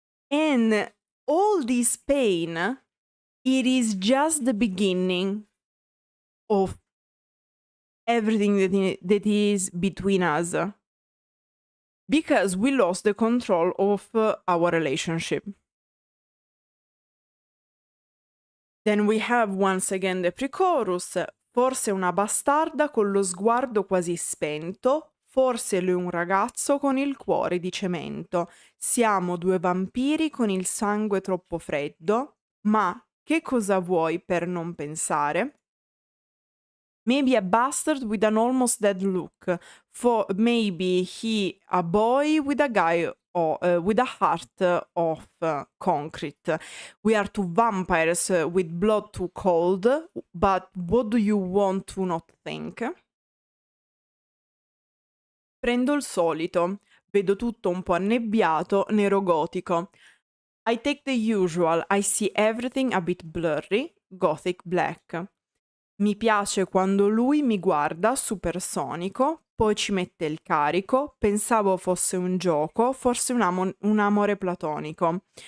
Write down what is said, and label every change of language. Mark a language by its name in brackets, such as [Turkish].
[English] And all this pain, it is just the beginning of everything that is between us. Because we lost the control of our relationship. Then we have once again the pre-chorus. [Italian] Forse una bastarda con lo sguardo quasi spento, forse lui un ragazzo con il cuore di cemento. Siamo due vampiri con il sangue troppo freddo, ma che cosa vuoi per non pensare? [English] Maybe a bastard with an almost dead look. For maybe he a boy with a guy with a heart of concrete. We are two vampires with blood too cold, but what do you want to not think? [Italian] Prendo il solito, vedo tutto un po' annebbiato, nero gotico. [English] I take the usual, I see everything a bit blurry, gothic black. [Italian] Mi piace quando lui mi guarda supersonico, poi ci mette il carico, pensavo fosse un gioco, forse un amore platonico.